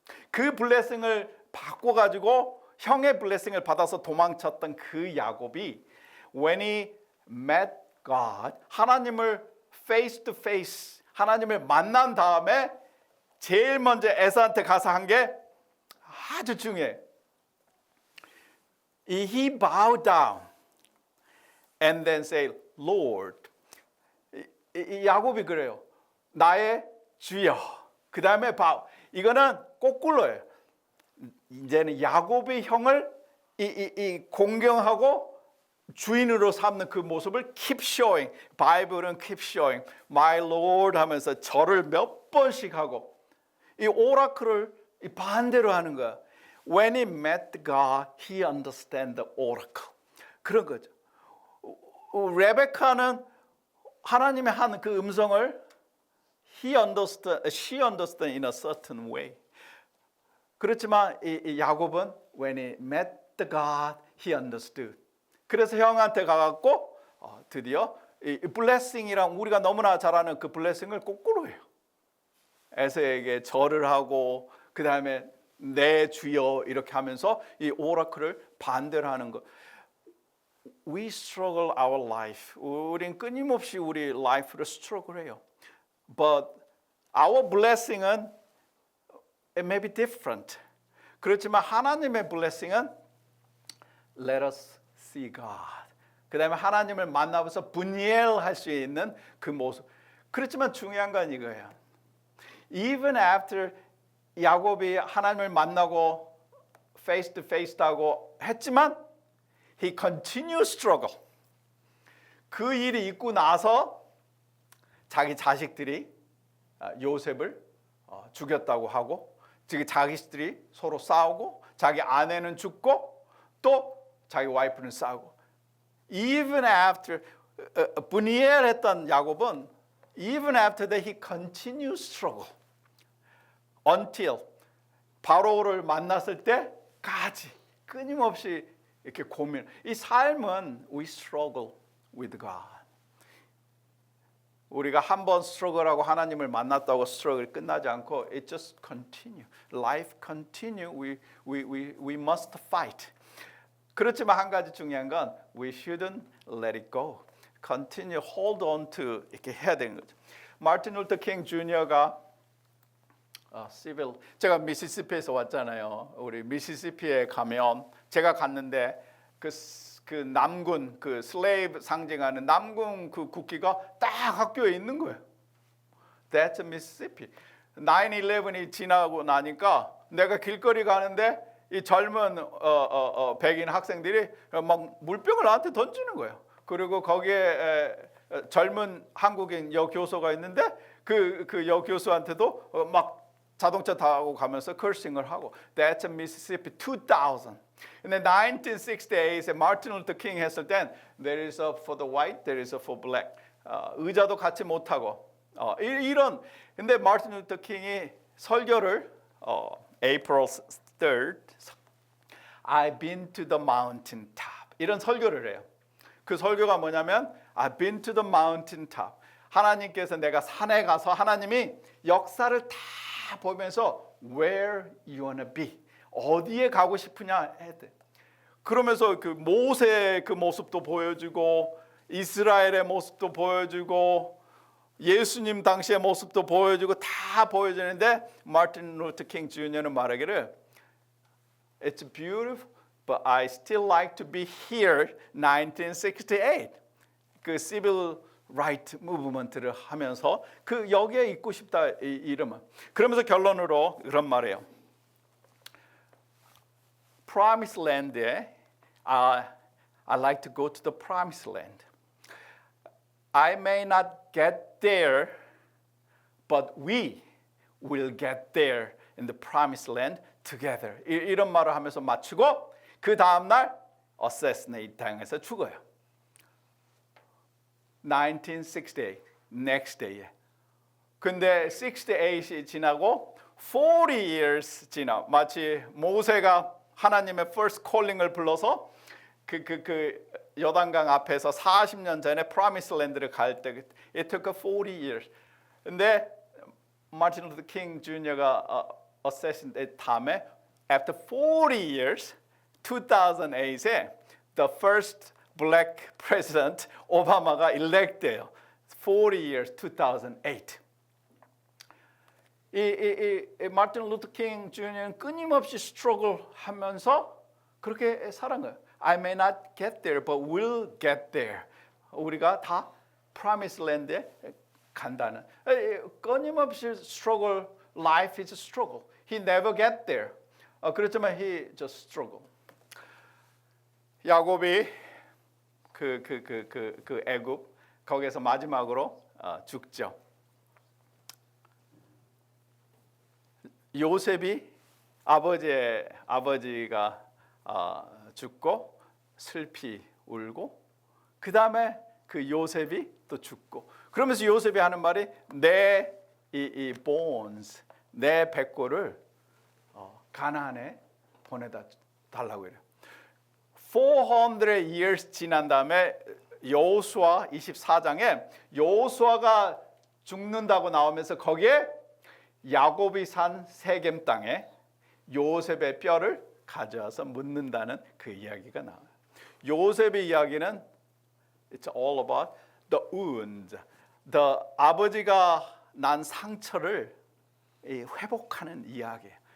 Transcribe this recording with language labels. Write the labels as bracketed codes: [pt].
[ko] 그 블레싱을 바꿔가지고 형의 블레싱을 받아서 도망쳤던 그 야곱이 [en] when he met God, [ko] 하나님을 [en] face to face, [ko] 하나님을 만난 다음에 제일 먼저 에사한테 가서 한 게 아주 중요해. [en] He bowed down and then say, Lord. [ko] 이 야곱이 그래요. 나의 주여. 그 다음에 bow. 이거는 거꾸로예요. 이제는 야곱의 형을 공경하고 주인으로 삼는 그 모습을 [en] keep showing. [ko] 바이블은 [en] keep showing. My Lord [ko] 하면서 절을 몇 번씩 하고 이 오라클을 반대로 하는 거야. [en] When he met God, he understand the oracle. [ko] 그런 거죠. 레베카는 하나님의 한 그 음성을 [en] she understood in a certain way. [ko] 그렇지만 이 야곱은 [en] when he met the God, he understood. [ko] 그래서 형한테 가갖고 드디어 이 blessing이랑 우리가 너무나 잘 아는 그 blessing을 거꾸로 해요. 에서에게 절을 하고 그 다음에 내 주여 이렇게 하면서 이 오라클을 반대로 하는 것. [en] We struggle our life. [ko] 우린 끊임없이 우리 life를 struggle해요. [en] But our blessing은 it may be different. [ko] 그렇지만 하나님의 [en] blessing은 let us see God. [ko] 그 다음에 하나님을 만나면서 분이엘 할 수 있는 그 모습. 그렇지만 중요한 건 이거예요. [en] Even after [ko] 야곱이 하나님을 만나고 [en] face to face [ko] 하고 했지만 [en] he continued struggle. [ko] 그 일이 있고 나서 자기 자식들이 요셉을 죽였다고 하고 즉 자기들이 서로 싸우고 자기 아내는 죽고 또 자기 와이프는 싸우고 [en] even after [ko] 분이엘했던 야곱은 [en] even after that he continued struggle until [ko] 바로를 만났을 때까지 끊임없이 이렇게 고민. 이 삶은 [en] we struggle with God. [ko] 우리가 한번 스트러글하고 하나님을 만났다고 스트러글이 끝나지 않고 [en] it just continue. Life continue. We must fight. [ko] 그렇지만 한 가지 중요한 건 [en] we shouldn't let it go. Continue, hold on to [ko] 이렇게 해야 되는 거죠. 마틴 루터 킹 주니어가 시빌 제가 미시시피에서 왔잖아요. 우리 미시시피에 가면 제가 갔는데 그 남군 그 슬레이브 상징하는 남군 그 국기가 딱 학교에 있는 거예요. [en] That's Mississippi. [ko] 9/11이 지나고 나니까 내가 길거리 가는데 이 젊은 백인 학생들이 막 물병을 나한테 던지는 거예요. 그리고 거기에 젊은 한국인 여교수가 있는데 그 여교수한테도 막 자동차 타고 가면서 커싱을 하고 [en] That's Mississippi 2000. [ko] 근데 1968에 마틴 루터 킹 했을 땐 [en] There is a for the white, there is a for black. [ko] 의자도 같이 못 타고 이런. 근데 마틴 루터 킹이 설교를 April 3rd [en] I've been to the mountain top [ko] 이런 설교를 해요. [en] 그 설교가 뭐냐면 I've been to the mountain top. [ko] 하나님께서 내가 산에 가서 하나님이 역사를 다 보면서 [en] where you wanna be [ko] 어디에 가고 싶으냐 했대. 그러면서 그 모세의 그 모습도 보여주고 이스라엘의 모습도 보여주고 예수님 당시의 모습도 보여주고 다 보여주는데 마틴 루터 킹 주니어는 말하기를 [en] It's beautiful, but I still like to be here 1968. [ko] 그 civil right movement를 하면서 그 여기에 있고 싶다 이 이름은. 그러면서 결론으로 그런 말이에요. [en] Promised Land에 I like to go to the Promised Land. I may not get there, but we will get there in the Promised Land together. [ko] 이런 말을 하면서 마치고 그 다음 날 assassinate 당해서 죽어요. [en] 1968 next day. [ko] 근데 68이 지나고 [en] 40 years [ko] 지나 마치 모세가 하나님의 [en] first calling [ko] 을 불러서 그 요단강 앞에서 40년 전에 Promised Land를 갈 때 [en] it took 40 years. [ko] 근데 마틴 루터 킹 주니어가 assassinate 다음에 [en] after 40 years [ko] 2008에 [en] the first black president [ko] 오바마가 elect돼요. [en] 40 years 2008. [ko] 이 마틴 루터 킹 주니어는 끊임없이 스트러글 하면서 그렇게 살은 거예요. [en] I may not get there, but we'll get there. [ko] 우리가 다 Promised Land에 간다는. 끊임없이 struggle. [en] Life is a struggle. He never get there. [ko] 그렇지만 [en] he just struggle. [ko] 야곱이 그 애굽 거기에서 마지막으로 죽죠. 요셉이 아버지가 죽고 슬피 울고 그 다음에 그 요셉이 또 죽고 그러면서 요셉이 하는 말이 내 이 bones 내 백골을 가나안에 보내다 달라고 해요. 400 years 지난 다음에 여호수아 24장에 여호수아가 죽는다고 나오면서 거기에 야곱이 산 세겜 땅에 요셉의 뼈를 가져와서 묻는다는 그 이야기가 나와요. 요셉의 이야기는 [en] it's all about the wound. [ko] the 아버지가 난 상처를 회복하는 이야기예요.